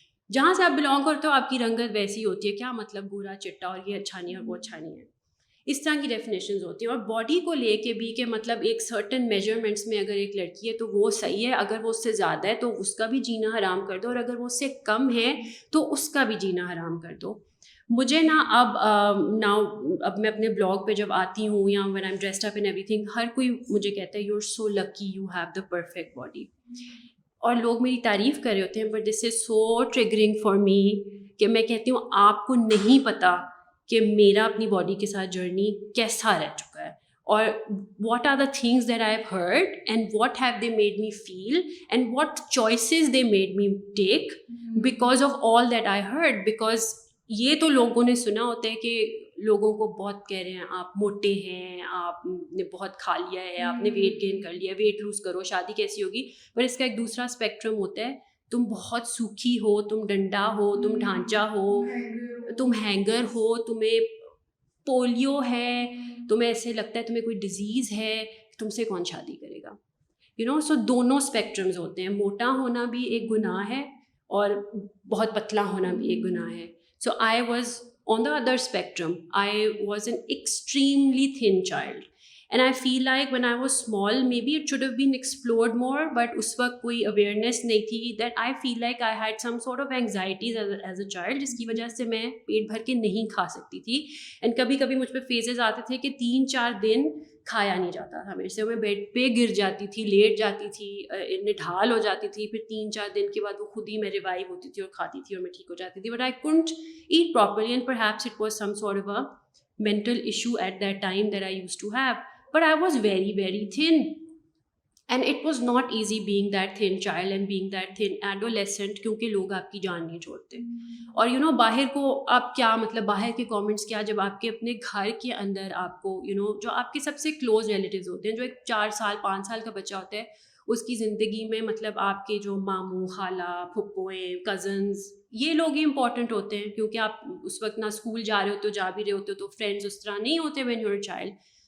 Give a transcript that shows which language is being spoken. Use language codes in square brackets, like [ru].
[ur] جہاں سے آپ بلونگ کرتے ہو آپ کی رنگت ویسی ہوتی ہے, کیا مطلب گورا چٹا اور یہ اچھا نہیں ہے اور وہ اچھا نہیں ہے, اس طرح کی ڈیفینیشنز ہوتی ہیں. اور باڈی کو لے کے بھی کہ مطلب ایک سرٹن میجرمنٹس میں اگر ایک لڑکی ہے تو وہ صحیح ہے, اگر وہ اس سے زیادہ ہے تو اس کا بھی جینا حرام کر دو, اور اگر وہ اس سے کم ہے تو اس کا بھی جینا حرام کر دو. مجھے اب میں اپنے بلاگ پہ جب آتی ہوں یا [en] when I'm dressed up in everything, [ur] ہر کوئی مجھے کہتا ہے [en] you're so lucky you have the perfect body, [ur] اور لوگ میری تعریف کر رہے ہوتے ہیں, [en] but this is so triggering for me [ur] کہ میں کہتی ہوں آپ کو نہیں پتا کہ میرا اپنی باڈی کے ساتھ جرنی کیسا رہ چکا ہے, [en] اور what are the things that I've heard and what have they made me feel and what choices they made me take because of all that I heard. [ur] Because یہ تو لوگوں نے سنا ہوتا ہے کہ لوگوں کو بہت کہہ رہے ہیں آپ موٹے ہیں, آپ نے بہت کھا لیا ہے, آپ نے ویٹ گین کر لیا, ویٹ لوز کرو, شادی کیسی ہوگی. پر اس کا ایک دوسرا اسپیکٹرم ہوتا ہے, تم بہت سوکھی ہو, تم ڈنڈا ہو, تم ڈھانچا ہو, تم ہینگر ہو, تمہیں پولیو ہے, تمہیں ایسے لگتا ہے تمہیں کوئی ڈیزیز ہے, تم سے کون شادی کرے گا. سو دونوں اسپیکٹرمز ہوتے ہیں, موٹا ہونا بھی ایک گناہ ہے اور بہت پتلا ہونا بھی ایک گناہ ہے. [en] So I was on the other spectrum. I was an extremely thin child. And I feel like when I was small, maybe it should have been explored more, but [ur] اس وقت کوئی [en] awareness [ur] نہیں تھی [en] that I feel like I had some sort of anxieties as a child, [ur] جس کی وجہ سے میں پیٹ بھر کے نہیں کھا سکتی تھی. [en] And [ur] کبھی کبھی مجھ پہ phases آتے تھے کہ 3-4 دن کھایا نہیں جاتا تھا میرے سے. میں بیڈ پہ گر جاتی تھی, لیٹ جاتی تھی, نڈھال ہو جاتی تھی, پھر 3-4 دن کے بعد وہ خود ہی میں ریوائیو ہوتی تھی اور کھاتی تھی اور میں ٹھیک ہو جاتی تھی. [en] But I couldn't eat properly and perhaps it was some sort of a mental issue at that time that I used to have. But I was very, very thin. And it was not easy being that thin child and being that thin adolescent, [ur] کیونکہ لوگ آپ کی جان نہیں چھوڑتے. اور باہر کو آپ کیا مطلب باہر کے کامنٹس کیا, جب آپ کے اپنے گھر کے اندر آپ کو جو آپ کے سب سے کلوز ریلیٹیوز ہوتے ہیں, جو ایک 4 سال 5 سال کا بچہ ہوتا ہے, اس کی زندگی میں مطلب آپ کے جو ماموں, خالہ, پھپھوئیں, کزنز, یہ لوگ ہی امپورٹنٹ ہوتے ہیں, کیونکہ آپ اس وقت نہ اسکول جا رہے ہوتے ہو, جا بھی رہے ہوتے ہو تو فرینڈز اس طرح نہیں ہوتے [en] when you're a child.